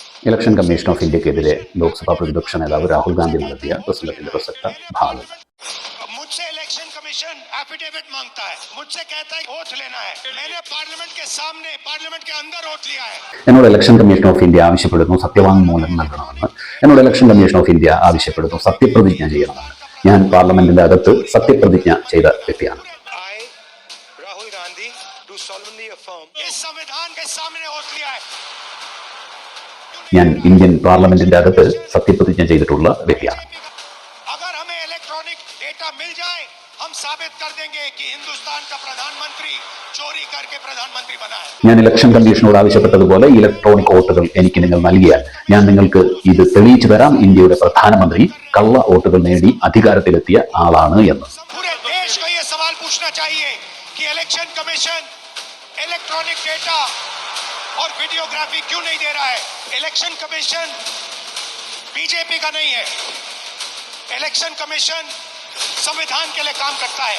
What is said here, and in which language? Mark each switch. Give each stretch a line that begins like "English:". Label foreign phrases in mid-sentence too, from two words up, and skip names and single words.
Malayalam: ഇലക്ഷൻ കമ്മീഷൻ ഓഫ് ഇന്ത്യക്കെതിരെ ലോക്സഭാ പ്രതിപക്ഷ നേതാവ് രാഹുൽ ഗാന്ധി നടത്തിയ പ്രസംഗത്തിന്റെ പ്രസക്ത ഭാഗം.
Hindi: मुझसे इलेक्शन कमीशन एफिडेविट मांगता है, मुझसे कहता है ओथ लेना है। मैंने पार्लियामेंट के सामने, पार्लियामेंट के अंदर ओथ लिया है।
Malayalam: എന്നോട് ഇലക്ഷൻ കമ്മീഷൻ ഓഫ് ഇന്ത്യ ആവശ്യപ്പെടുന്നു സത്യവാങ്മൂലം നൽകണമെന്ന്. എന്നോട് ഇലക്ഷൻ കമ്മീഷൻ ഓഫ് ഇന്ത്യ ആവശ്യപ്പെടുന്നു സത്യപ്രതിജ്ഞ ചെയ്യണമെന്ന്. ഞാൻ പാർലമെന്റിന്റെ അകത്ത് സത്യപ്രതിജ്ഞ ചെയ്ത വ്യക്തിയാണ്.
Hindi: राहुल गांधी
English: do solemnly affirm
Hindi: इस संविधान के सामने ओथ लिया है।
Malayalam: ഞാൻ ഇന്ത്യൻ പാർലമെന്റിന്റെ അകത്ത് സത്യപ്രതിജ്ഞ ചെയ്തിട്ടുള്ള വ്യക്തിയാണ്.
Hindi: अगर हमें
English: electronic data
Hindi: मिल जाए, हम साबित कर देंगे कि हिंदुस्तान का प्रधानमंत्री चोरी करके प्रधानमंत्री बना है।
Malayalam: ഞാൻ ഇലക്ഷൻ കമ്മീഷനോട് ആവശ്യപ്പെട്ടതുപോലെ ഇലക്ട്രോണിക് വോട്ടുകൾ എനിക്ക് നിങ്ങൾ നൽകിയാൽ ഞാൻ നിങ്ങൾക്ക് ഇത് തെളിയിച്ചു തരാം ഇന്ത്യയുടെ പ്രധാനമന്ത്രി കള്ള വോട്ടുകൾ നേടി അധികാരത്തിലെത്തിയ ആളാണ് എന്ന്.
Hindi: पूरे देश को ये सवाल पूछना चाहिए कि इलेक्शन कमीशन
English: electronic data
Hindi: और वीडियोग्राफी क्यों नहीं दे रहा है। इलेक्शन कमीशन बीजेपी का नहीं है, इलेक्शन कमीशन संविधान के लिए काम करता है।